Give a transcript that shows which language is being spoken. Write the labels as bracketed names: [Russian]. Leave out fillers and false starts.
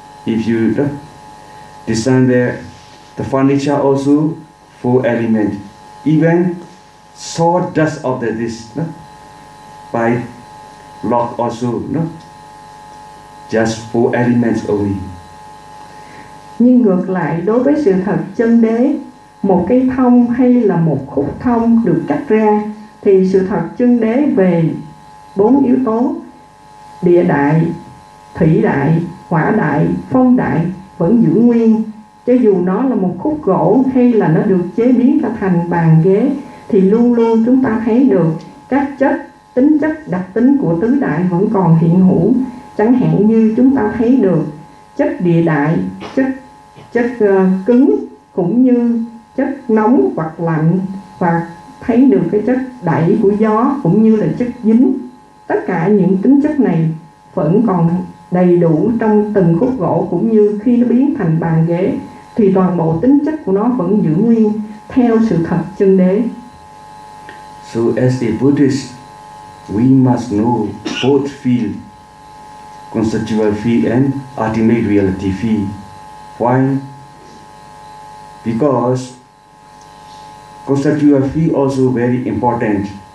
[English] If you design the furniture also, four elements. Even sawdust of this, by log also, no? Just four elements only. [Vietnamese] Nhưng ngược lại, đối với sự thật chân đế, một cây thông hay là một khúc thông được cắt ra, thì sự thật chân đế về bốn yếu tố: địa đại, thủy đại, hỏa đại, phong đại vẫn giữ nguyên. Cho dù nó là một khúc gỗ hay là nó được chế biến ra thành bàn ghế, thì luôn luôn chúng ta thấy được các chất, tính chất, đặc tính của tứ đại vẫn còn hiện hữu. Chẳng hạn như chúng ta thấy được chất địa đại, chất cứng cũng như chất nóng hoặc lạnh, và thấy được cái chất đẩy của gió cũng như là chất dính. Tất cả những tính chất này vẫn còn đầy đủ trong từng khúc gỗ, cũng như khi nó biến thành bàn ghế thì toàn bộ tính chất của nó vẫn giữ nguyên theo sự thật chân đế. [English] So as a Buddhist, we must know both fields. conceptual phi and ultimate reality phi. Why? Because conceptual phi also very important.